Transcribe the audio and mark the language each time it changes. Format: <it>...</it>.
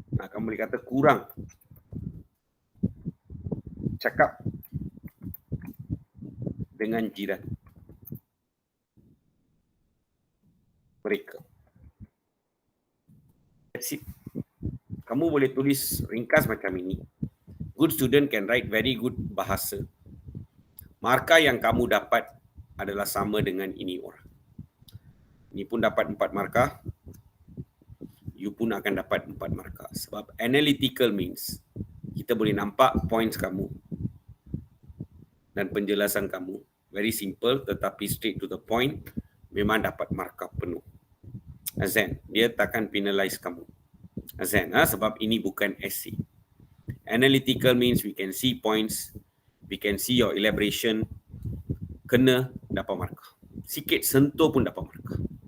<ms>Kamu boleh kata kurang cakap dengan jiran mereka. That's it. Kamu boleh tulis ringkas macam ini.</ms> <en>Good student can write very good bahasa.</en> <ms>Markah yang kamu dapat adalah sama dengan ini orang. Ini pun dapat 4 markah. you pun akan dapat 4 markah. Sebab analytical means kita boleh nampak points kamu dan penjelasan kamu.</ms> <en>Very simple tetapi straight to the point, memang dapat markah penuh.</en> <ms>Azan, dia takkan penalize kamu. Azan, sebab ini bukan essay.</ms> <en>Analytical means we can see points, we can see your elaboration, kena dapat markah.</en> <ms>Sikit sentuh pun dapat markah.</ms>